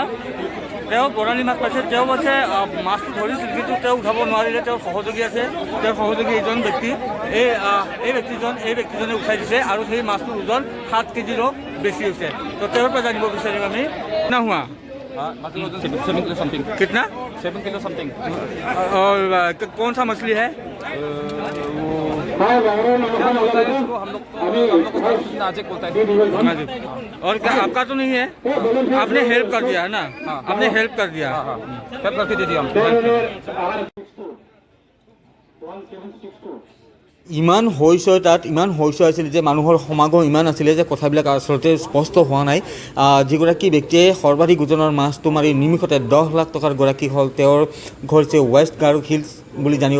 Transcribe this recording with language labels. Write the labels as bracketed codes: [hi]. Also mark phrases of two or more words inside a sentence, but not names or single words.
[as] তেওঁ বৰালি মাছ পাইছে, তেওঁ পাইছে মাছটো ধৰিছিল, কিন্তু তেওঁ উঠাব নোৱাৰিলে। তেওঁৰ সহযোগী আছে, তেওঁৰ সহযোগী এইজন ব্যক্তি, এই ব্যক্তিজনে উঠাই দিছে আৰু সেই মাছটোৰ ওজন 7 কেজিৰো বেছি হৈছে। তো তেওঁৰ পৰা জানিব বিচাৰিম আমি না হোৱা [hi] 7 किलो समथिंग। कितना 7 किलो समथिंग। और कौन सा मछली है? क्या बोलता है इसको, हम लोग को नाजिक बोलता है। और क्या आपका तो नहीं है? आपने हेल्प कर दिया है ना? आपने हेल्प कर दिया। हेल्प करके दे दिया हम। [as] ইমান হৈছ আছিল যে মানুহৰ সমাগম ইমান আছিলে যে কথাবিলাক আচলতে স্পষ্ট হোৱা নাই। যিগৰাকী ব্যক্তিয়ে সৰ্বাধিক ওজনৰ মাছটো মাৰি নিমিষতে 10 লাখ টকাৰ গৰাকী হ'ল, তেওঁৰ ঘৰ হৈছে ৱেষ্ট গাৰো হিলছ বুলি জানিব